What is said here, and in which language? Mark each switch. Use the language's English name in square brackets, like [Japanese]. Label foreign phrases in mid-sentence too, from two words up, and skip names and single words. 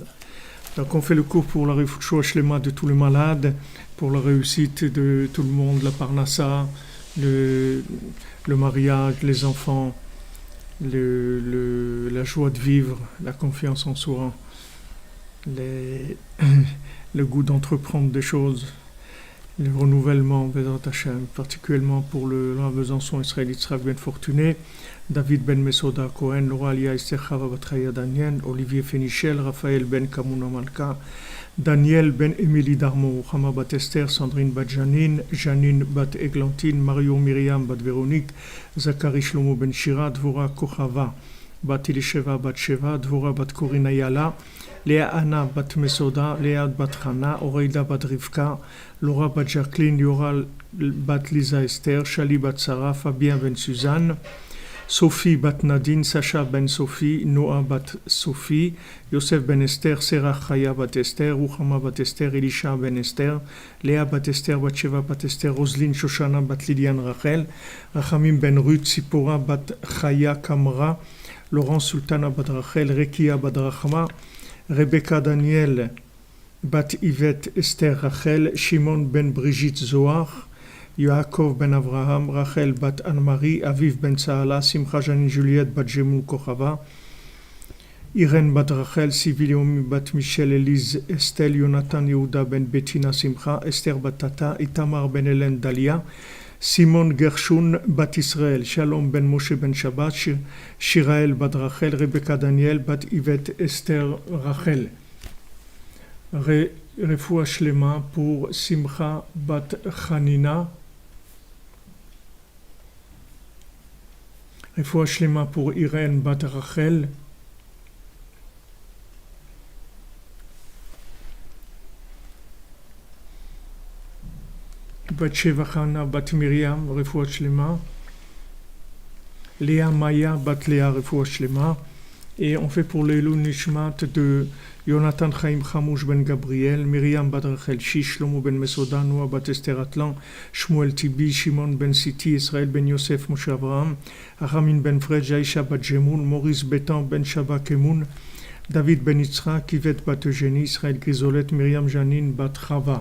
[French] Donc on fait le cours pour la [Hebrew] רפואה שלמה [French] de tous les malades, pour la réussite de tout le monde, la Parnassa, le mariage, les enfants, la joie de vivre, la confiance en soi, le goût d'entreprendre des choses, le renouvellement, [Hebrew] בעזרת השם, [French] particulièrement pour la Besançon Israël Yitzhak Ben Fortuné, David Ben Mesoda Cohen, Laura Alia Esther Chava Batraya Daniel, Olivier Fénichel, Raphaël Ben Kamuna Malka, Daniel Ben Émilie Darmo, Hama Bat Esther, Sandrine Bat Janine, Janine Bat Eglantine, Mario Myriam Bat Véronique, Zachary Shlomo Ben Shira, Dvora Kochava, Bat Elisheva Bat Sheva, Dvora Bat Korina Yala, Léa Anna Bat Mesoda, Léa Bat Hana, Oreida Bat Rivka, Laura Bat Jacqueline, Yoral Bat Lisa Esther, Shali Bat Sarah, Fabien Ben Suzanne, Sophie Bat Nadine, Sacha Ben Sophie, Noah Bat Sophie, Yosef Ben Esther, Serach Chaya Bat Esther, Ruchama Bat Esther, Elisha Ben Esther, Léa Bat Esther, Batsheva Bat Esther, Roselyne Shoshana Bat Liliane Rachel, Rachamim Ben Ruth, Sipora Bat Chaya Kamra, Laurent Sultana Bat Rachel, Rekia Bat Rachma, Rebecca Daniel Bat Yvette Esther Rachel, Shimon Ben Brigitte Zohar, Yaakov Ben Avraham, Rachel Bat Anne-Marie, Aviv Ben Saala, Simcha Janine Juliette Bat Jemou Kochava, Irène Bat Rachel, Sylvie Léomi Bat Michel Elise Estelle, Jonathan Yehuda Ben Bettina Simcha, Esther Bat Tata, Itamar Ben Hélène Dalia, Simon Gershon Bat Israël, Shalom Ben Moshe Ben Shabbat, Shirael Bat Rachel, Rebecca Daniel Bat Yvette Esther Rachel. [Hebrew] רפואה שלמה [French] pour Simcha Bat Chanina. [Hebrew] רפואה שלמה [French] pour Irène Bat Rachel. Bat Sheva Chana Bat Miriam, [Hebrew] רפואה שלמה. [French] Léa Maya Bat Léa, [Hebrew] רפואה שלמה. [French] Et on fait pour l' [Hebrew] לעילוי נשמת [French] de Jonathan Chaim Chamouch Ben Gabriel, Myriam Bat Rachel Shish, Shlomo Ben Mesoda, Noah Bat Esther Atlan, Shmuel Tibi, Shimon Ben Siti, Israël Ben Yosef Moshe Abraham, Aramin Ben Fred, Jaisha Bat Jemoun, Maurice Betan Ben Shaba Kemoun, David Ben Yitzhak, Yvette Bat Eugénie, Israël Grisolette, Myriam Janine Bat Chava.